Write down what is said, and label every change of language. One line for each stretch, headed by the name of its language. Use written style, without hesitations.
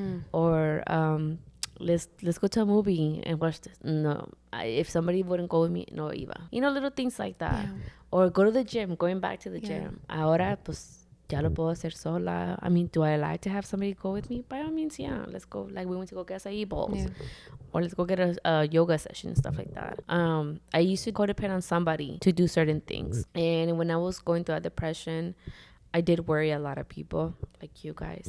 English: Or let's go to a movie and watch this. No, if somebody wouldn't go with me,
Spanish: no iba.
English: Little things like that. Yeah. Or go to the gym, going back to the gym.
Spanish: Ahora, pues, ya lo puedo hacer sola.
English: I mean, do I like to have somebody go with me? By all means, yeah. Let's go. Like, we went to go get acai bowls. Yeah. Or let's go get a yoga session, stuff like that. I used to codepend on somebody to do certain things. And when I was going through a depression, I did worry a lot of people, like you guys.